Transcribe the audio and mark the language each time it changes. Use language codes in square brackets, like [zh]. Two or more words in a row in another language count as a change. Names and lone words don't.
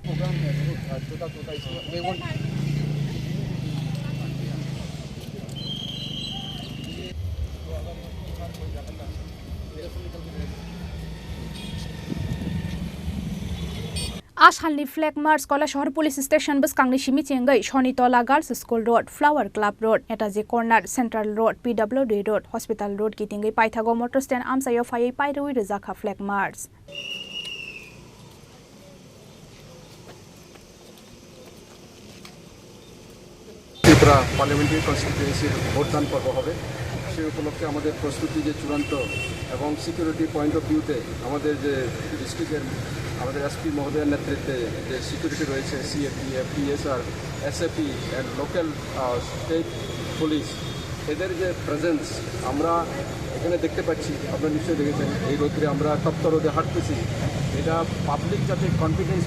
[trp] Ashalni flag march Koila Shohor Police Station bus Kangni Shimi Chengai Shonitola Girls School Road, Flower Club Road, Netaji Corner, Central Road, PWD Road, Hospital Road Kitingai Paithago Motor Stand Amsayo Fayai Pairui Rizaka flag march. [en] Tripura parliamentary constituency [bn] ভোটদান পর্ব হবে সেই উপলক্ষে আমাদের প্রস্তুতি যে চূড়ান্ত এবং [en] security point of [bn] ভিউতে আমাদের যে ডিস্ট্রিক্টের আমাদের এসপি মহোদয়ের নেতৃত্বে যে সিকিউরিটি রয়েছে সিএপিএফ পিএসআর এসএপি এন্ড [en] local state police [bn] এদের যে প্রেজেন্স আমরা এখানে দেখতে পাচ্ছি আপনারা নিশ্চয়ই দেখেছেন এই রোদে আমরা তপ্ত রোদে হাঁটতেছি এটা পাবলিক যাতে কনফিডেন্স